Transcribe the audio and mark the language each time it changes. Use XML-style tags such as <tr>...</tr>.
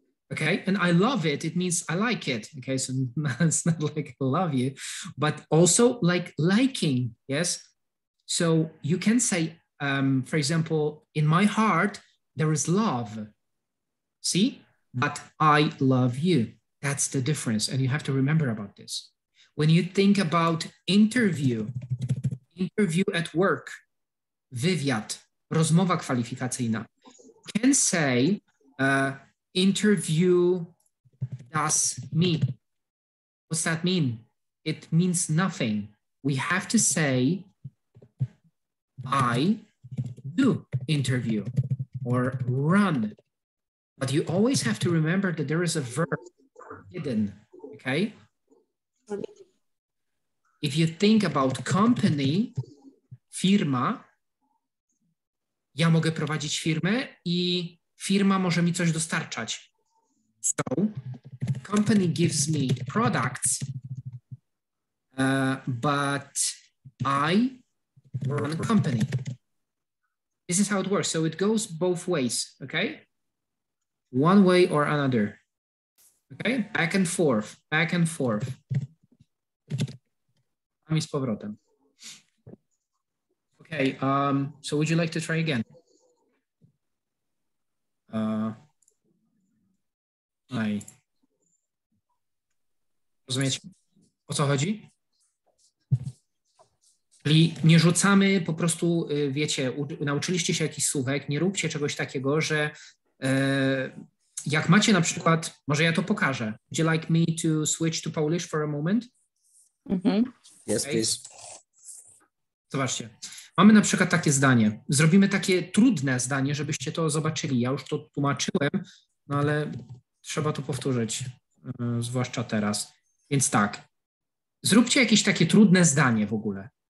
<en>Okay, and I love it. It means I like it. Okay, so it's not like I love you, but also like liking. Yes. So you can say, for example, in my heart, there is love. See, but I love you. That's the difference. And you have to remember about this. When you think about interview at work,</en> <pl>wywiad, rozmowa kwalifikacyjna,</pl> <en>can say interview does me. What's that mean? It means nothing. We have to say I do interview or run. But you always have to remember that there is a verb hidden, okay? If you think about company,</en> <pl>firma, ja mogę prowadzić firmę i firma może mi coś dostarczać.</pl> <en>So, company gives me products, but I run a company. This is how it works. So it goes both ways, okay? One way or another. Okay? Back and forth, back and forth.</en> <pl>Z powrotem.</pl> <en>Okay, so would you like to try again?</en> <pl>Rozumiecie, o co chodzi? Czyli nie rzucamy po prostu, wiecie, nauczyliście się jakichś słówek, nie róbcie czegoś takiego, że jak macie na przykład, może ja to pokażę.</pl> <en>Would you like me to switch to Polish for a moment? Yes, okay. please.</en> <pl>Zobaczcie. Mamy na przykład takie zdanie. Zrobimy takie trudne zdanie, żebyście to zobaczyli. Ja już to tłumaczyłem, no ale trzeba to powtórzyć, zwłaszcza teraz. Więc tak, zróbcie jakieś takie trudne zdanie w ogóle.</pl>